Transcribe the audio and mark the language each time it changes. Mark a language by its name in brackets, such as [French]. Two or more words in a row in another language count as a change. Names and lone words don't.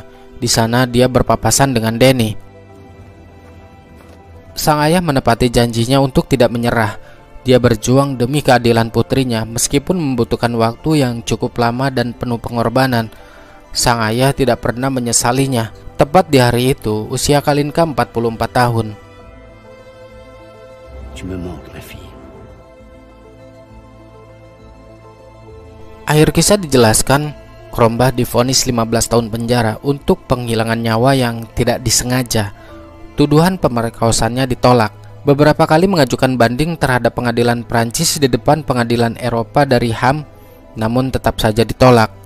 [Indonesian] Di sana dia berpapasan dengan Denny. Sang ayah menepati janjinya untuk tidak menyerah. Dia berjuang demi keadilan putrinya meskipun membutuhkan waktu yang cukup lama dan penuh pengorbanan. Sang ayah tidak pernah menyesalinya. Tepat di hari itu, usia Kalinka 44 tahun. [French] Tu me manques, ma fille. [Indonesian] Akhir kisah dijelaskan, Krombach divonis 15 tahun penjara untuk penghilangan nyawa yang tidak disengaja. Tuduhan pemerkosaan ditolak. Beberapa kali mengajukan banding terhadap pengadilan Prancis di depan pengadilan Eropa dari HAM, namun tetap saja ditolak.